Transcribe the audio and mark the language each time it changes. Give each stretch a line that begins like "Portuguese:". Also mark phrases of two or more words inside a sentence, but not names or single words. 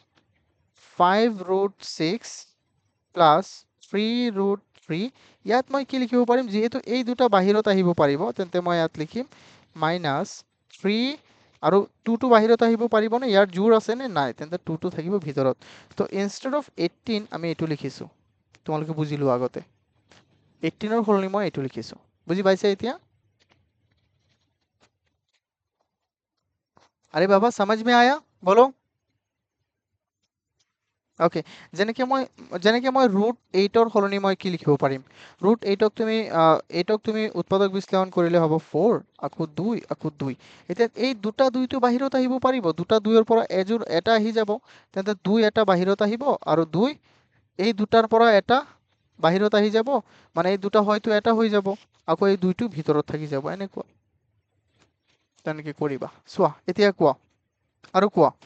Assamese: 5 √6 প্লাছ 3 √3 ইয়াত মই কি লিখিব পাৰিম যিহেতু এই দুটা বাহিৰত আহিব পাৰিব তেন্তে মই ইয়াত লিখিম মাইনাছ 3 আৰু 2 টো বাহিৰত আহিব পাৰিবনে ইয়াৰ জোৰ আছে নে নাই তেন্তে 2 টো থাকিব ভিতৰত তো
English: instead of
Assamese: 18 আমি এইটো লিখিছো তোমালোকে বুজিলো আগতে 18ৰ সলনি মই এইটো লিখিছো বুজি পাইছে এতিয়া
Hindi: अरे बाबा समझ में आया बोलो
Assamese: ওকে যেনেকে মই √8ৰ সলনি মই কি লিখিব পাৰিম √8ক তুমি উৎপাদক বিশ্লেষণ কৰিলে হ'ব 4 আকৌ 2 আকৌ 2 এতিয়া এই দুটা 2টো বাহিৰত আহিব পাৰিব দুটা 2ৰ পৰা এটা আহি যাব তেন্তে 2 এটা বাহিৰত আহিব আৰু 2 এই দুটাৰ পৰা এটা বাহিৰত আহি যাব মানে এই দুটা হয়তো এটা হৈ যাব আকৌ এই 2টো ভিতৰত থাকি যাব এনেকুৱা তেনেকে কৰিবা চোৱা এতিয়া কোৱা আৰু কোৱা